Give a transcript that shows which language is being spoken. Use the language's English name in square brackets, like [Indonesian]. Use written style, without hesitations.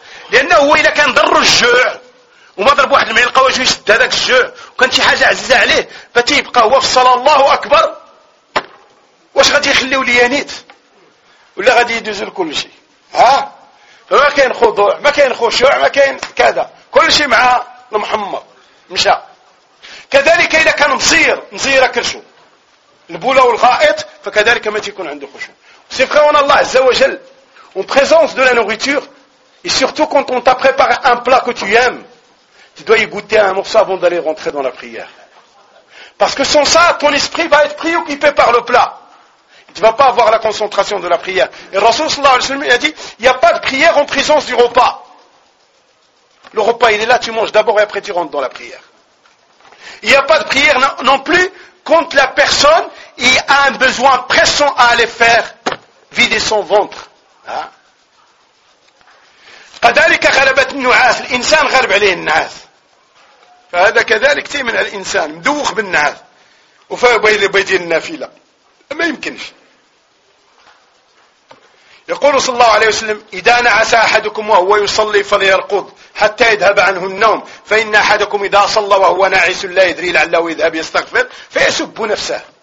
[Arabic] لأنه هو إذا كان ضر الجوع وما ضرب واحد المعلقة وجهه يشد هذاك الجوع وكان شي حاجة عزيزة عليه فتيبقى هو في الصلاة الله أكبر واش غادي يخليو ليا نيت؟ ولا غادي يدوز كل شيء؟ ها؟ فما كاين خضوع، ما كاين خشوع، ما كاين كذا، كل شيء مع المحمر مشى. كذلك إذا كان مصير مصير كرشو البولة والغائط فكذلك ما تيكون عنده خشوع. [French] C'est vrai, on a Allah [Arabic] Azza wa Jal. [French] En présence de la nourriture, et surtout quand on t'a préparé un plat que tu aimes, tu dois y goûter un morceau avant d'aller rentrer dans la prière. Parce que sans ça, ton esprit va être préoccupé par le plat. Tu ne vas pas avoir la concentration de la prière. Et Rasoul [Arabic] sallallahu alayhi wa sallam [French] a dit, il n'y a pas de prière en présence du repas. Le repas, il est là, tu manges d'abord et après tu rentres dans la prière. Il n'y a pas de prière non plus quand la personne il a un besoin pressant à aller faire vider son ventre. [Arabic] كذلك غلبت النعاس الانسان غلب عليه النعاس فهذا كذلك تي من الانسان مدوخ بالنعاس وفا بيدي النافله ما يمكنش. يقول صلى الله عليه وسلم إذا نعس أحدكم وهو يصلي فليرقض حتى يذهب عنه النوم فإن أحدكم إذا صلى وهو ناعس لا يدري لعله يذهب يستغفر فيسب نفسه.